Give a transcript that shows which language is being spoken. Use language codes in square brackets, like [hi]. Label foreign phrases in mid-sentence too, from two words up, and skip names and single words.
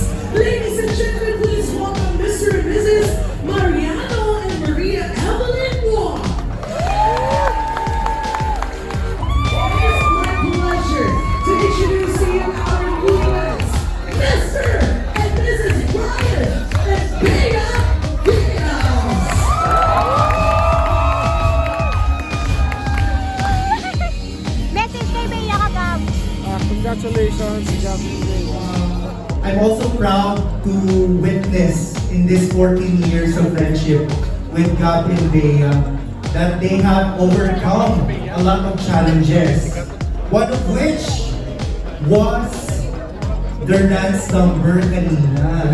[en] Ladies and gentlemen, please welcome Mr. and Mrs. Mariano and Maria Evelyn Wong. It is my pleasure to introduce to you our newlyweds, Mr. and Mrs. Brian and beAdiaz. [tl] Message kay Bea ka, Gab. [en] Congratulations, Gabby. I'm also proud to witness in this 14 years of friendship with Gab and Bea that they have overcome a lot of challenges. One of which was their dance number kanina.